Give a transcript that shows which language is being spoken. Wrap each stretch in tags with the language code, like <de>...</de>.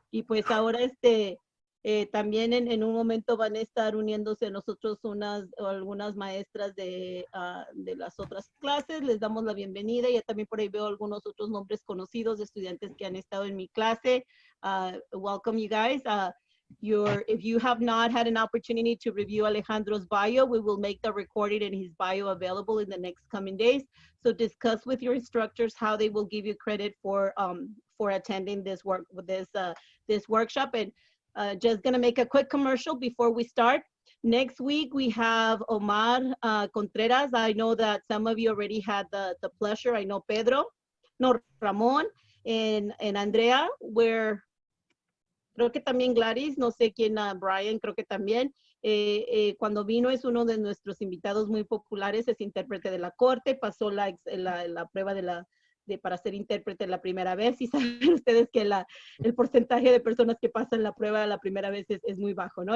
<es>Y pues ahora también en un momento van a estar uniéndose nosotros algunas maestras de las otras clases, les damos la bienvenida, ya también por ahí veo algunos otros nombres conocidos de estudiantes que han estado en mi clase.</es> <en>Welcome you guys. If you have not had an opportunity to review Alejandro's bio, we will make the recording and his bio available in the next coming days. So discuss with your instructors how they will give you credit for attending this workshop. And just gonna make a quick commercial before we start. Next week we have Omar Contreras. I know that some of you already had the pleasure. I know</en> <es>Ramón and Andrea, creo que también Gladys, no sé quién, Brian, creo que también. Cuando vino es uno de nuestros invitados muy populares, es intérprete de la corte, pasó la prueba para ser intérprete la primera vez y saben ustedes que el porcentaje de personas que pasan la prueba la primera vez es muy bajo, ¿no?</es>